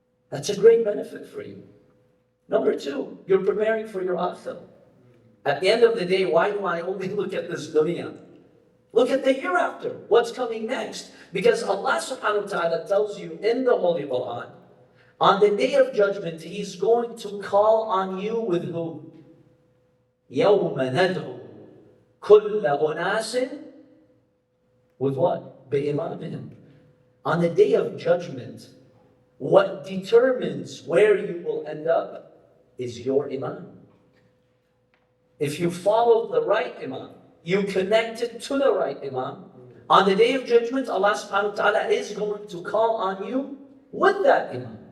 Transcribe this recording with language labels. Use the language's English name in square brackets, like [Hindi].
[English] That's a great benefit for you. Number two, you're preparing for your akhirah. At the end of the day, why do I only look at this dunya? Look at the hereafter. What's coming next? Because Allah subhanahu wa ta'ala tells you in the Holy Quran, on the day of judgment, He's going to call on you with who? [Arabic] يَوْمَ نَدْعُ كُلَّ أُنَاسٍ [English] with what? [Arabic] بِإِمَامِهِمْ. [English] On the day of judgment, what determines where you will end up is your Imam. If you follow the right Imam, you connected to the right Imam, on the day of judgment, Allah subhanahu wa ta'ala is going to call on you with that Imam.